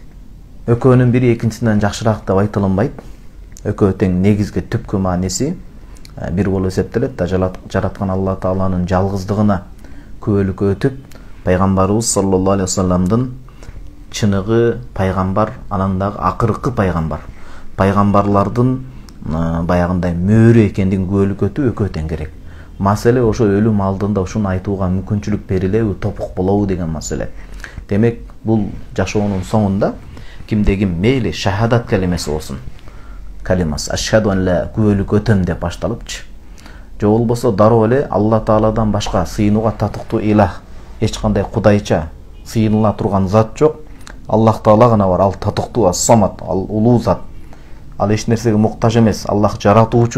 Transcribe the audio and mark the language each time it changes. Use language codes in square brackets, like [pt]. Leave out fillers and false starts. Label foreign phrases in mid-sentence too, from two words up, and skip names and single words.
[ky] Экөөнүн бири экинчисинен жакшыраак деп айтылынбайт. Экөө тең негизги түпкү мааниси бир болуп эсептелет да, жараткан Алла Тааланын жалгыздыгына күбөлүк өтүп, пайгамбарыбыз саллаллаху алейхи вассаламдын чыныгы пайгамбар, анан дагы акыркы пайгамбар, пайгамбарлардын баягындай мөөрү экендигин күбөлүк өтүү экөө тең керек. Маселе ошо өлүм алдында ушуну айтууга мүмкүнчүлүк берилеби, топук болобу деген маселе. Демек, бул жашоонун соңунда кимде ким мейли шахадат калимеси болсун, калимасы [ar] أشهد أن لا [ky] күбөлүк өтөм деп башталыпчы. Же болбосо дароо эле Алла Тааладан башка сыйынууга татыктуу илах, эч кандай кудайча сыйыныла турган зат жок. Аллах Таала гана бар, ал татыктуу, ас-самат, ал улуу зат. Ал эч нерсеге муктаж эмес, Аллах жаратуучу.